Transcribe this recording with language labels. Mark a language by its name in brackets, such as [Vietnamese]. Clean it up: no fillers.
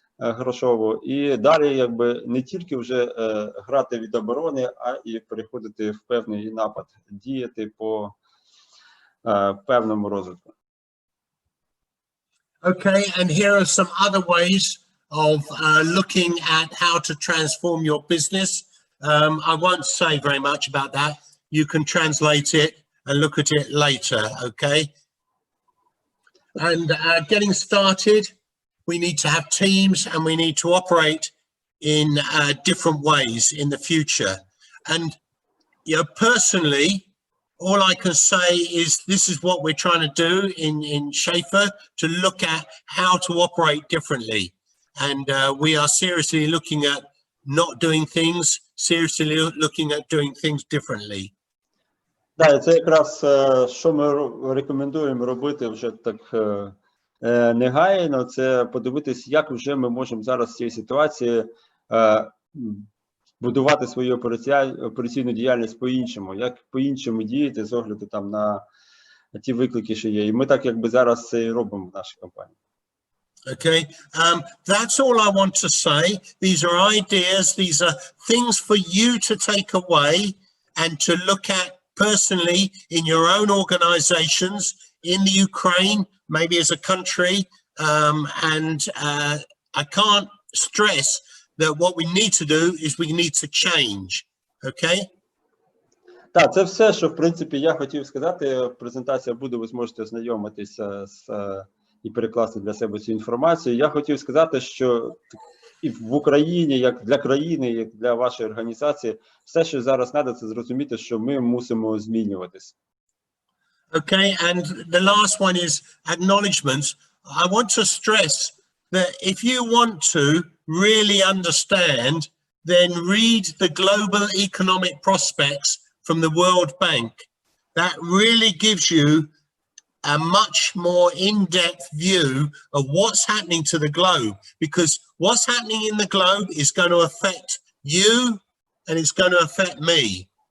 [Ukrainian] грошову, і далі якби не тільки вже грати від оборони, а і переходити в певний напад, діяти по певному розвитку. [English] Okay, and here are some other ways of looking at how to transform your business. I won't say very much about that. You can translate it and look at it later, okay? And getting started, we need to have teams and we need to operate in different ways in the future. And you know, personally, all I can say is this is what we're trying to do in Schaefer, to look at how to operate differently. And we are seriously looking at not doing things, seriously looking at doing things differently. [Ukrainian] Да, це якраз, що ми рекомендуємо робити вже так негайно, це подивитись, як вже ми можемо зараз в цій ситуації будувати свою операційну діяльність по-іншому, як по-іншому діяти з огляду там на ті виклики, що є. І ми так якби зараз це і робимо в нашій компанії. [English] Okay, that's all I want to say. These are ideas, these are things for you to take away and to look at personally in your own organizations, in the Ukraine, maybe as a country, and I can't stress that what we need to do is we need to change, okay? [Ukrainian] Так, це все, що, в принципі, я хотів сказати. Презентація буде, ви зможете ознайомитися і перекласти для себе цю інформацію. Я хотів сказати, що і в Україні, як для країни, як для вашої організації, все, що зараз треба, це зрозуміти, що ми мусимо змінюватися. [English] Okay, and the last one is acknowledgements. I want to stress that if you want to really understand, then read the global economic prospects from the World Bank. That really gives you a much more in-depth view of what's happening to the globe, because what's happening in the globe is going to affect you and it's going to affect me.